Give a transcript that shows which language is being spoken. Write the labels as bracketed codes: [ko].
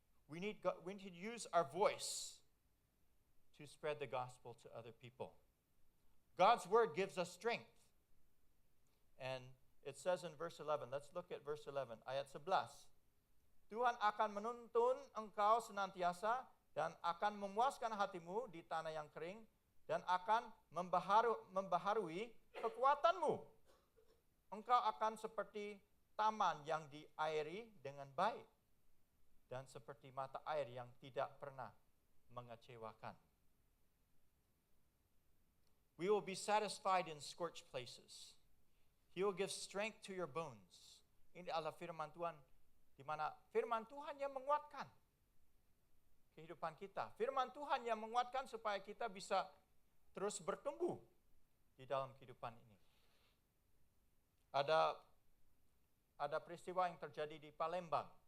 [en] we need to use our voice to spread the gospel to other people. God's word gives us strength. And it says in verse 11, let's look at verse 11, [id] ayat 11. Tuhan akan menuntun engkau senantiasa dan akan memuaskan hatimu di tanah yang kering dan akan membaharui kekuatanmu. Engkau akan seperti taman yang diairi dengan baik dan seperti mata air yang tidak pernah mengecewakan. [en] We will be satisfied in scorched places. He will give strength to your bones. [id] Ini adalah firman Tuhan, di mana firman Tuhan yang menguatkan kehidupan kita. Firman Tuhan yang menguatkan supaya kita bisa terus bertumbuh di dalam kehidupan ini. Ada peristiwa yang terjadi di Palembang.